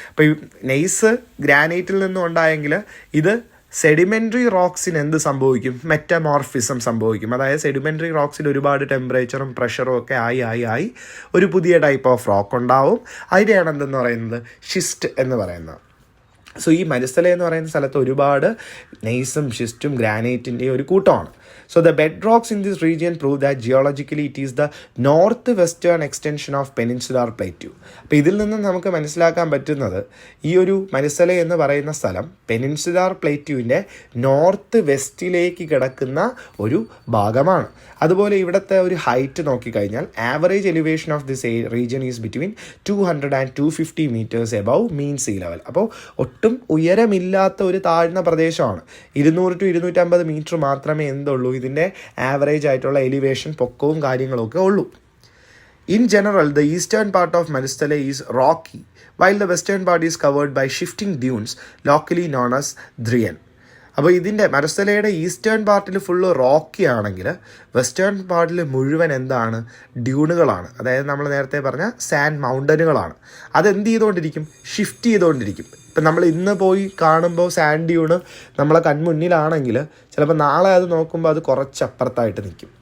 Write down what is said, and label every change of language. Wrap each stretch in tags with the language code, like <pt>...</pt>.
<ml>അപ്പോൾ ഈ നെയ്സ് ഗ്രാനൈറ്റിൽ നിന്നും ഉണ്ടായെങ്കിൽ ഇത് സെഡിമെൻ്ററി റോക്സിന് എന്ത് സംഭവിക്കും, മെറ്റമോർഫിസം സംഭവിക്കും. അതായത് സെഡിമെൻ്ററി റോക്സിൽ ഒരുപാട് ടെമ്പറേച്ചറും പ്രഷറും ഒക്കെ ആയി ഒരു പുതിയ ടൈപ്പ് ഓഫ് റോക്ക് ഉണ്ടാവും. അതിനെയാണ് എന്തെന്ന് പറയുന്നത്, ഷിസ്റ്റ് എന്ന് പറയുന്നത്. സോ ഈ മരുസ്ഥല എന്ന് പറയുന്ന സ്ഥലത്ത് ഒരുപാട് നെയ്സും ഷിസ്റ്റും ഗ്രാനൈറ്റിൻ്റെയും ഒരു കൂട്ടമാണ്.</ml> <en>So the bedrocks in this region prove that geologically it is the northwestern extension of peninsular plateau.</en> <ml>അപ്പോൾ ഇതിൽ നിന്ന് നമുക്ക് മനസ്സിലാക്കാൻ പറ്റുന്നത് ഈ ഒരു മരുസ്ഥല എന്ന് പറയുന്ന സ്ഥലം പെനിൻസുലാർ പ്ലേറ്റ്യൂവിൻ്റെ നോർത്ത് വെസ്റ്റിലേക്ക് കിടക്കുന്ന ഒരു ഭാഗമാണ്. അതുപോലെ ഇവിടുത്തെ ഒരു ഹൈറ്റ് നോക്കിക്കഴിഞ്ഞാൽ</ml> <en>Average elevation of this region is between 200 and 250 meters above mean sea level.</en> <ml>അപ്പോൾ ഒട്ടും ഉയരമില്ലാത്ത ഒരു താഴ്ന്ന പ്രദേശമാണ്. 200 to 250 മീറ്റർ മാത്രമേ എന്തുള്ളൂ, ഇതിൻ്റെ ആവറേജ് ആയിട്ടുള്ള എലിവേഷൻ, പൊക്കവും കാര്യങ്ങളൊക്കെ ഉള്ളൂ.</ml> <en>In general, the eastern part of Maristale is rocky, while the western part is covered by shifting dunes, locally known as Drian.</en> <ml>അപ്പോൾ ഇതിൻ്റെ മരുസ്ഥലയുടെ ഈസ്റ്റേൺ പാർട്ടിൽ ഫുള്ള് റോക്കി ആണെങ്കിൽ വെസ്റ്റേൺ പാർട്ടിൽ മുഴുവൻ എന്താണ്, ഡ്യൂണുകളാണ്. അതായത് നമ്മൾ നേരത്തെ പറഞ്ഞ സാൻഡ് മൗണ്ടനുകളാണ്. അതെന്ത് ചെയ്തുകൊണ്ടിരിക്കും, ഷിഫ്റ്റ് ചെയ്തുകൊണ്ടിരിക്കും. ഇപ്പം നമ്മൾ ഇന്ന് പോയി കാണുമ്പോൾ സാൻഡ് ഡ്യൂണ് നമ്മളെ കൺമുന്നിലാണെങ്കിൽ ചിലപ്പോൾ നാളെ അത് നോക്കുമ്പോൾ അത് കുറച്ചപ്പുറത്തായിട്ട് നിൽക്കും.</ml>